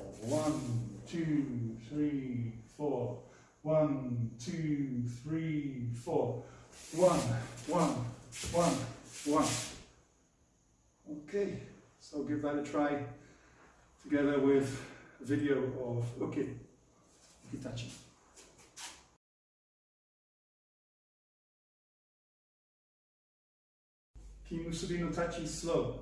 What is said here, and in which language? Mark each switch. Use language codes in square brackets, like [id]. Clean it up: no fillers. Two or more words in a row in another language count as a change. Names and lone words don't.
[en] 1, 2, 3, 4. 1, 2, 3, 4. 1, 1, 1, 1. Okay, so give that a try together with a video of uki Tachi. Musubi no Tachi slow.